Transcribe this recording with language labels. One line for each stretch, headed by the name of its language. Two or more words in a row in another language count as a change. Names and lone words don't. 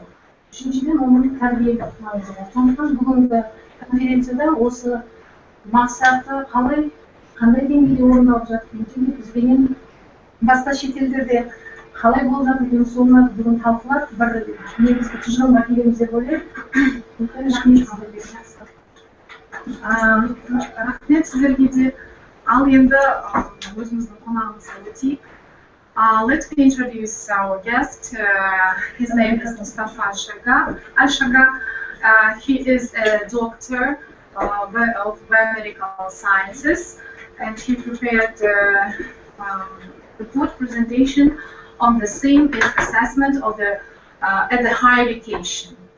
Kazakh: Үшіншіден оның тәрбиелік маңызы бар. Сондықтан бүгінгі конференцияда осы мақсаты қандай деңгейде орындалып жатыр, және бізбенен басқа шетелдерде қалай болып жатыр деген соны бүгін талқылап, бір негізгі тұжырымға келеміз деп ойлаймын. Рахмет сіздерге. Рахмет сіздерге де. Ал енді өзіміздің қонағымызға өтейік.
English: Let's introduce our guest. His name is Mustafa Al-Shaga. He is a doctor of biomedical sciences, and he prepared the board presentation on the same assessment of the at the higher education.